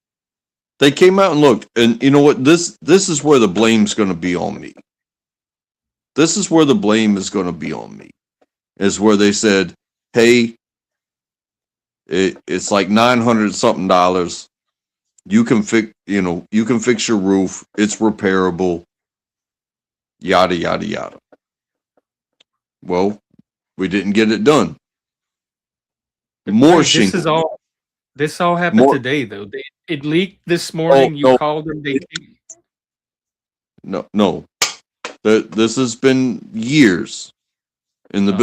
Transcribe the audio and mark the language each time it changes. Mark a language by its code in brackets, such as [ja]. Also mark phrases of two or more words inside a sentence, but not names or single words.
[en] they came out and looked, and you know what? This is where the blame's going to be on me. This is where the blame is going to be on me. Is where they said, "Hey, it's like $900 something. You can fix, you can fix your roof. It's repairable. Yada yada yada." Well, we didn't get it done. More Right, shingles. this all happened More. today though. It leaked this Oh morning. You no, called them. They came. no. This has been years in the